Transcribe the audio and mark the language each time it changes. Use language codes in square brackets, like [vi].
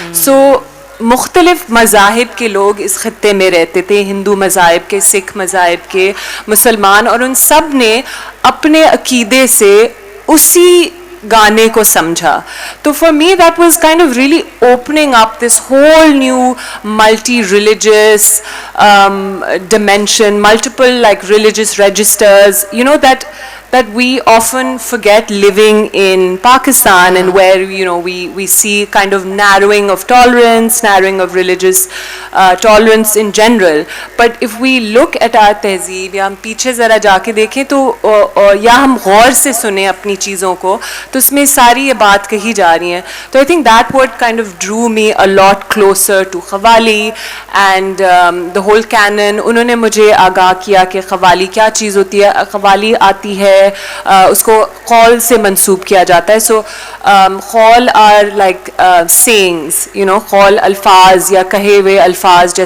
[ur] سو مختلف مذاہب کے لوگ اس خطے میں رہتے تھے, ہندو مذاہب کے, سکھ مذاہب کے, مسلمان, اور ان سب نے اپنے عقیدے سے اسی گانے کو سمجھا. تو for me that was kind of really opening up this [en] Whole new multi religious dimension, multiple like religious registers, that we often forget living in Pakistan, and where we see kind of narrowing of tolerance, narrowing of religious tolerance in general. But if we look at our [ur] تہذیب, یا ہم پیچھے ذرا جا کے دیکھیں تو یا ہم غور سے سنیں اپنی چیزوں کو, تو اس میں ساری یہ بات کہی جا رہی ہیں. [en] تو I think that what kind of drew me a lot closer to qawwali and the whole canon. [ur] انہوں نے مجھے آگاہ کیا کہ قوالی کیا چیز ہوتی ہے. قوالی آتی ہے, اس کو قول سے منسوب کیا جاتا ہے. [en] so qaul are like sayings, [ur] قول الفاظ یا کہے ہوئے الفاظ.